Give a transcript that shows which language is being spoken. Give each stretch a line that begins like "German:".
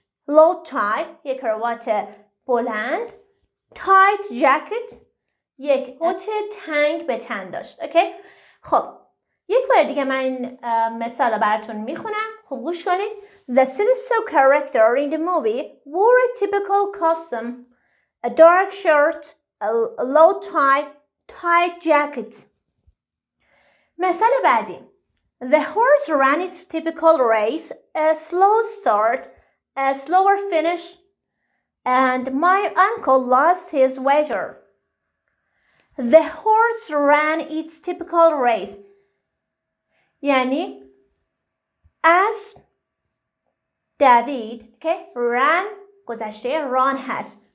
English: low tie
Persian: یک کراوات بلند.
English: tight jacket
Persian: یک کت تنگ به تن داشت.
English: Okay?
Persian: خب یک بار دیگه من این مثال رو براتون میخونم. خوب گوش کنید.
English: The sinister character in the movie wore a typical costume, a dark shirt, a low tie, tight jacket.
Persian: مثال بعدی.
English: The horse ran its typical race, a slow start, a slower finish, and my uncle lost his wager. The horse ran its typical race.
Persian: یعنی اسب دوید که ran گذشته run هست.